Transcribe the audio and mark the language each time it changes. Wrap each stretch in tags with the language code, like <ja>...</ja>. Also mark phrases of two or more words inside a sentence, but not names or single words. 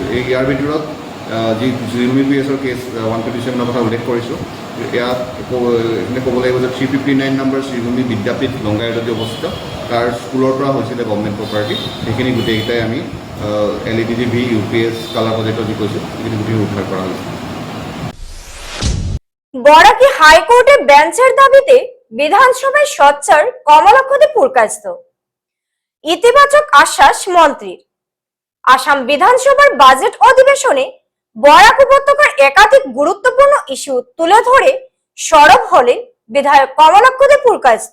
<as>ইয়াৰ ভিতৰত যি শ্ৰীভূমি PSৰ কেছ 157ৰ কথা উল্লেখ কৰিছোঁ, ইয়াত ক'ব লাগিব যে 359 নম্বৰ শ্ৰীভূমি বিদ্যাপীঠ লংগাইৰদী অৱস্থিত, তাৰ স্কুলৰ পৰা হৈছিলে</as> <en>government property,</en> <as>সেইখিনি গোটেইকেইটাই আমি LED TV, UPS,</as> <en>colour projector</en> <as>যি কৈছোঁ, সেইখিনি গোটেই উদ্ধাৰ কৰা হৈছে।</as> <bn>বরাকি হাইকোর্টের বেঞ্চের দাবিতে বিধানসভায় সোচ্চার কমলাক্ষদে পুরকাস্ত, ইতিবাচক আশ্বাস মন্ত্রীর। আসাম বিধানসভার বাজেট অধিবেশনে বরাক উপত্যকার একাধিক গুরুত্বপূর্ণ ইস্যু তুলে ধরে সরব হলেন বিধায়ক কমলাক্ষদে পুরকাস্ত।</bn>